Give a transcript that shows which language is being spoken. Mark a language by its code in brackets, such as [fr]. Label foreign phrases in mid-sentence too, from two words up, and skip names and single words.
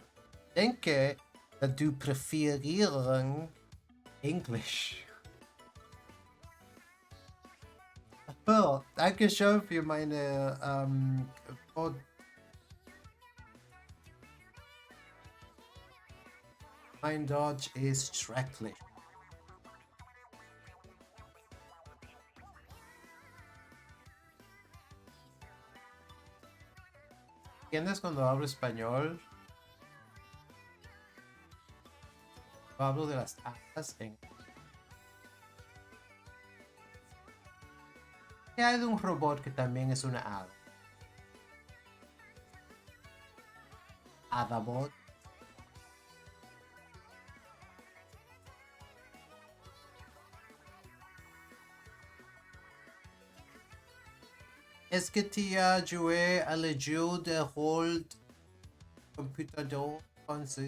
[de] Ich denke, dass du präferieren Englisch. Well, danke schön für meine mein Deutsch ist schrecklich. [es] ¿Entiendes cuando hablo español? Hablo de las hadas en... ¿Qué hay de un robot que también es una hada? Hadabot. [fr] Est-ce que tu as joué à le jeu de rôle computador français?